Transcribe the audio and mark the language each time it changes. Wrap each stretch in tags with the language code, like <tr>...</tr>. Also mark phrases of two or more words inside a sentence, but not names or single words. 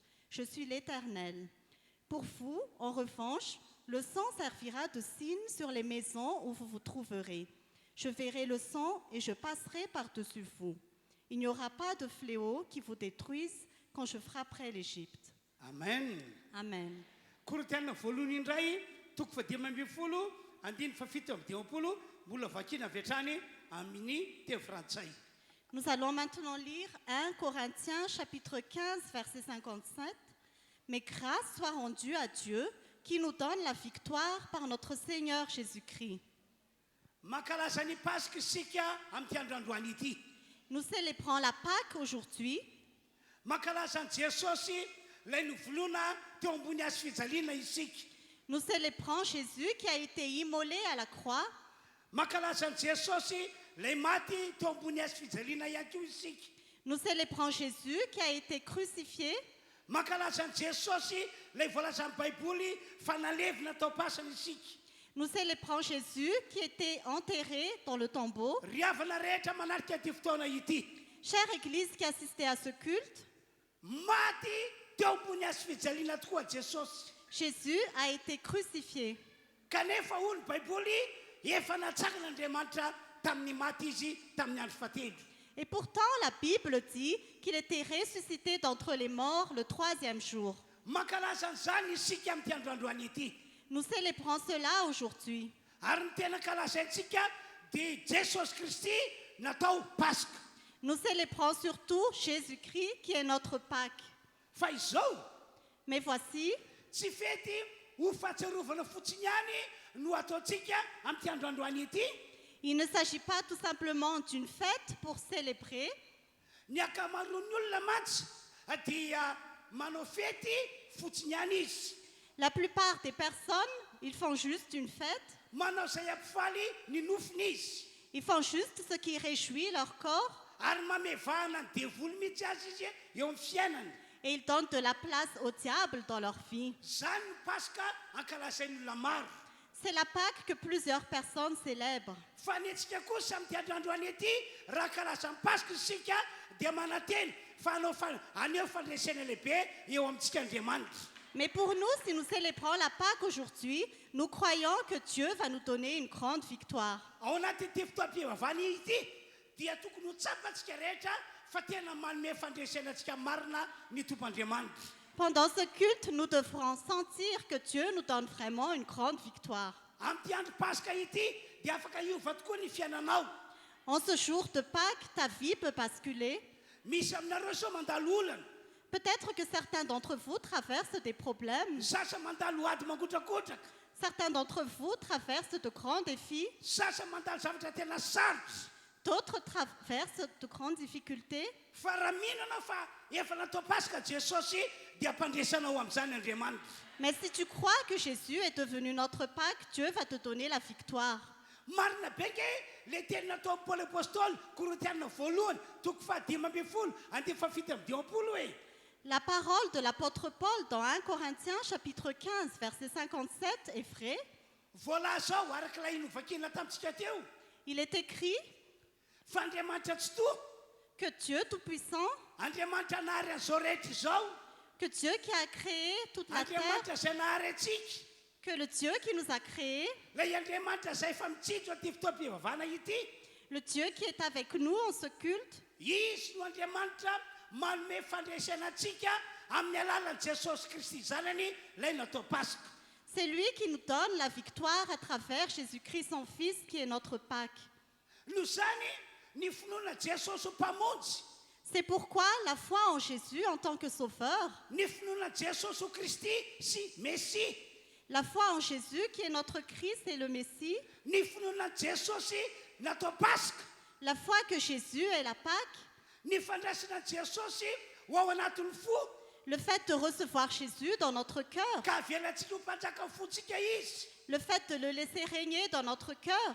<fr>Je suis l'Éternel. Pour vous, en revanche, le sang servira de signe sur les maisons où vous vous trouverez. Je verrai le sang et je passerai par-dessus vous. Il n'y aura pas de fléau qui vous détruise quand je frapperai l'Égypte. Amen. Amen.</fr> <mg>Korinthiana voalohany indray 12 andiny fafito amin'ny 10 mbola vakina avy hatrany amin'ny teny frantsay.</mg> <fr>Nous allons maintenant lire 1 Corinthiens chapitre 15 verset 57. Mais grâce soit rendue à Dieu qui nous donne la victoire par notre Seigneur Jésus-Christ.</fr> <mg>Mankalaza ny Pasika isika amin'ny androandroany ity.</mg> <fr>Nous célébrons la Pâque aujourd'hui.</fr> <mg>Mankalaza ny Jesosy lay novoloana teo ambony hazo fijaliana isika.</mg> <fr>Nous célébrons Jésus qui a été immolé à la croix.</fr> <mg>Mankalaza ny Jesosy lay maty teo ambony hazo fijaliana ihany koa isika.</mg> <fr>Nous célébrons Jésus qui a été crucifié.</fr> <mg>Mankalaza ny Jesosy lay voalaza amin'ny baiboly fa nalevina tao pasana isika.</mg> <fr>Nous célébrons Jésus qui était enterré dans le tombeau.</fr> <mg>Riavana rehetra manaraka ity fotoana ity.</mg> <fr>Chère Église qui assistait à ce culte,</fr> <mg>maty teo ambony hazo fijaliana tokoa Jesosy.</mg> <fr>Jésus a été crucifié.</fr> <mg>Kanefa hoy ny baiboly efa natsakana Andriamanitra tamin'ny maty izy tamin'ny andro fahatelo.</mg> <fr>Et pourtant, la Bible dit qu'il était ressuscité d'entre les morts le 3e jour.</fr> <mg>Mankalaza an'izany isika amin'ny androandroany ity.</mg> <fr>Nous célébrons cela aujourd'hui.</fr> <mg>Ary ny tena kalazaintsika dia Jesosy Kristy natao Pasika.</mg> <fr>Nous célébrons surtout Jésus-Christ qui est notre Pâque.</fr> <mg>Fa izao</mg> <fr>Mais voici,</fr> <mg>tsy fety ho fahatsiarovana fotsiny ihany no ataontsika amin'ny androandroany ity.</mg> <fr>il ne s'agit pas tout simplement d'une fête pour célébrer.</fr> <mg>Ny akamaroan'ny olona mantsy dia manao fety fotsiny ihany izy.</mg> <fr>La plupart des personnes, ils font juste une fête.</fr> <mg>Manao izay ampifaly ny nofiny izy.</mg> <fr>Ils font juste ce qui réjouit leur corps.</fr> <mg>Ary mamevahana ny devoly mihitsy azy izy eo amin'ny fiainany.</mg> <fr>Et ils donnent de la place au diable dans leur vie.</fr> <mg>Zany ny Pasika ankalazain'ny olona maro.</mg> <fr>C'est la Pâque que plusieurs personnes célèbrent.</fr> <mg>Fa ny antsika kosa amin'ny androany ity raha kalazan'ny Pasika isika dia mananteny fa aneo fandresena lehibe eo amintsika Andriamanitra.</mg> <fr>Mais pour nous, si nous célébrons la Pâque aujourd'hui, nous croyons que Dieu va nous donner une grande victoire.</fr> <mg>ao anatyity fotoam-pivavana ity dia tokony ho tsapatsika rehetra fa tena manome fandresenantsika marina ny tompandriamanitra.</mg> <fr>Pendant ce culte, nous devrons sentir que Dieu nous donne vraiment une grande victoire.</fr> <mg>Am'ty andro paska ity dia afaka iova tokoa ny fiainanao.</mg> <fr>En ce jour de Pâques, ta vie peut basculer.</fr> <mg>Misy aminareo sao mandalo olana,</mg> <fr>Peut-être que certains d'entre vous traversent des problèmes.</fr> <mg>sasa mandalo ady mangotrakotraka,</mg> <fr>Certains d'entre vous traversent de grands défis.</fr> <mg>sasa mandalo zavatra tena sarotra.</mg> <fr>D'autres traversent de grandes difficultés.</fr> <mg>Fa raha mihinana fa efa natao paska Jesosy dia ampandresanao amin'izany Andriamanitra.</mg> <fr>Mais si tu crois que Jésus est devenu notre Pâque, Dieu va te donner la victoire.</fr> <mg>Marina be ke le teny natao amin'ny Paoly apôstôly Korintiana voalohany toko fahadimy ambin'ny folo andiny fafito amby dimampolo hoe</mg> <fr>La parole de l'apôtre Paul dans 1 Corinthiens chapitre 15 verset 57 est vraie.</fr> <mg>voalaza zao arak'ilay novakina tamintsika teo</mg> <fr>Il est écrit</fr> <mg>fa Andriamanitra tsy toa,</mg> <fr>que Dieu Tout-Puissant,</fr> <mg>Andriamanitra nahary an'izao rehetra izao,</mg> <fr>que Dieu qui a créé toute la terre,</fr> <mg>Andriamanitra izay nahary atsika,</mg> <fr>que le Dieu qui nous a créés,</fr> <mg>ilay Andriamanitra izay efa mitsidro aty fotoam-pivavana ity,</mg> <fr>le Dieu qui est avec nous en ce culte,</fr> <mg>izy no Andriamanitra manome fandresanantsika amin'ny alalan'i Jesosy Kristy zanany ilay natao paska.</mg> <fr>c'est lui qui nous donne la victoire à travers Jésus-Christ son Fils qui est notre Pâque.</fr> <mg>Noho izany ny finoana Jesosy ho mpamonjy,</mg> <fr>C'est pourquoi la foi en Jésus en tant que Sauveur,</fr> <mg>ny finoana Jesosy ho Kristy sy Messie,</mg> <fr>la foi en Jésus qui est notre Christ et le Messie,</fr> <mg>ny finoana Jesosy natao paska,</mg> <fr>la foi que Jésus est la Pâque,</fr> <mg>ny fandraisana Jesosy ho ao anatin'ny fo</mg> <fr>le fait de recevoir Jésus dans notre cœur,</fr> <mg>ka avelantsika ho mpanjaka ny fontsika izy,</mg> <fr>le fait de le laisser régner dans notre cœur,</fr>